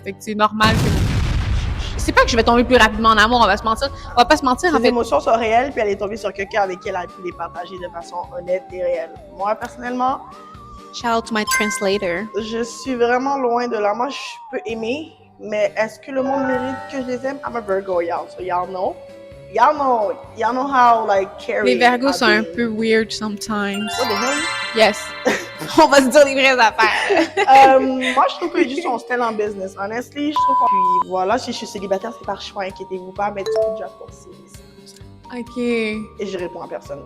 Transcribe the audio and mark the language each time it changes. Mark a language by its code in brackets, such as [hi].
[fr] Fait que c'est normal que... C'est pas que je vais tomber plus rapidement en amour, on va pas se mentir, en fait. Les émotions sont réelles, puis elle est tombée sur quelqu'un avec qui elle a pu les partager de façon honnête et réelle. Moi, personnellement... [en] Shout out to my translator. [fr] Je suis vraiment loin de là. Moi, je peux aimer, mais est-ce que le monde mérite que je les aime? [en] I'm a Virgo, y'all, so y'all know. Y'all know how, like, caring. [fr] Les Virgos sont un peu [en] weird sometimes. What the hell? Yes. [fr] On va se dire les vraies affaires. Moi, je trouve que juste on se tel en business. [en] Honestly, [fr] je trouve qu'on... Puis voilà, si je suis célibataire, c'est par choix, inquiétez-vous pas, mais tu peux déjà forcer. [en] OK. [fr] Et je réponds à personne.